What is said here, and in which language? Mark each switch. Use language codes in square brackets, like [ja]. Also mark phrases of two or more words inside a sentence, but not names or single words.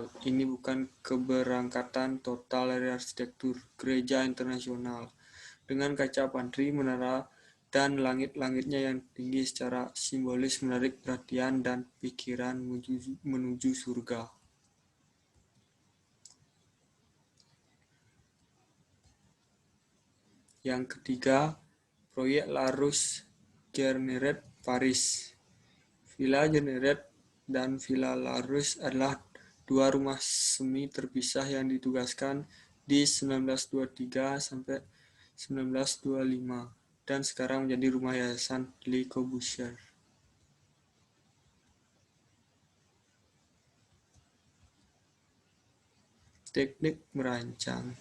[id] Ini bukan keberangkatan total dari arsitektur gereja internasional dengan kaca pantry, menara, dan langit-langitnya yang tinggi secara simbolis menarik perhatian dan pikiran menuju surga. Yang ketiga, proyek La Rue-Guénéret, Paris. Villa Guénéret dan Villa La Rue adalah dua rumah semi terpisah yang ditugaskan di 1923 sampai 1925 dan sekarang menjadi rumah yayasan Le Corbusier. Teknik merancang.